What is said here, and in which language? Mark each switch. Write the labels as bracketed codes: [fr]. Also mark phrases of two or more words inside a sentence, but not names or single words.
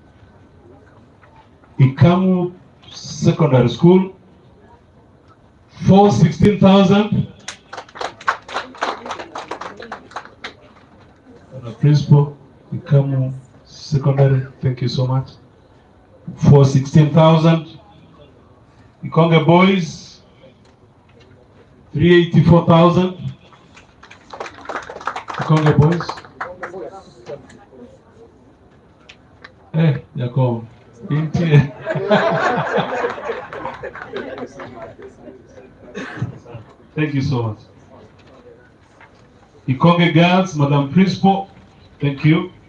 [en] Ikamu Secondary School, 416,000. Principal, Ikamu Secondary, thank you so much. 416,000. Ikonge Boys, 384,000. Ikonge Boys. Jacob. Thank you so much. Ikonge Girls, Madam Principal, thank you.